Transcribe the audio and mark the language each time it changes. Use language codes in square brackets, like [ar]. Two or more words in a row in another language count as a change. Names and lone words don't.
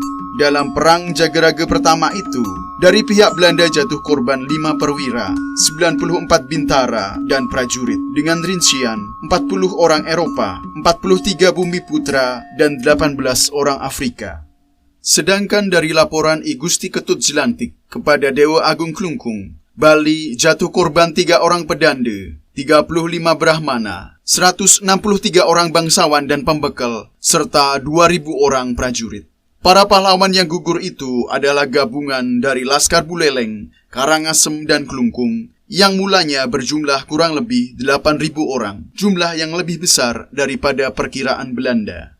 [id] Dalam perang Jagerage pertama itu, dari pihak Belanda jatuh korban 5 perwira, 94 bintara dan prajurit dengan rincian 40 orang Eropa, 43 bumi putra, dan 18 orang Afrika. Sedangkan dari laporan I Gusti Ketut Jelantik kepada Dewa Agung Klungkung, Bali jatuh korban 3 orang pedande, 35 Brahmana, 163 orang bangsawan dan pembekal, serta 2.000 orang prajurit. Para pahlawan yang gugur itu adalah gabungan dari Laskar Buleleng, Karangasem, dan Klungkung yang mulanya berjumlah kurang lebih 8.000 orang, jumlah yang lebih besar daripada perkiraan Belanda.